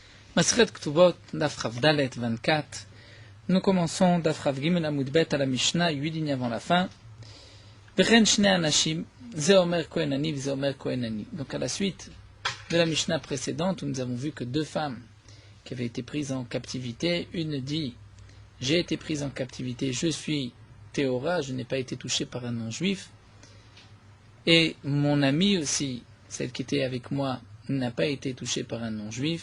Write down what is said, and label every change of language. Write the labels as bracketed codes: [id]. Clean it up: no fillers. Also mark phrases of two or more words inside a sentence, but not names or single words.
[he] מסכת כתובות, דף כף דלת 24. [fr] Nous commençons [he] דף כף גימל עמוד בית [fr] à la Mishnah, 8 lignes avant la fin. [he] וכן שני אנשים, זה אומר כהן אני, זה אומר כהן אני. [fr] Donc à la suite de la Mishnah précédente, où nous avons vu que deux femmes qui avaient été prises en captivité, une dit « J'ai été prise en captivité, je suis Théora, je n'ai pas été touchée par un non-juif. » Et mon amie aussi, celle qui était avec moi, n'a pas été touchée par un non-juif.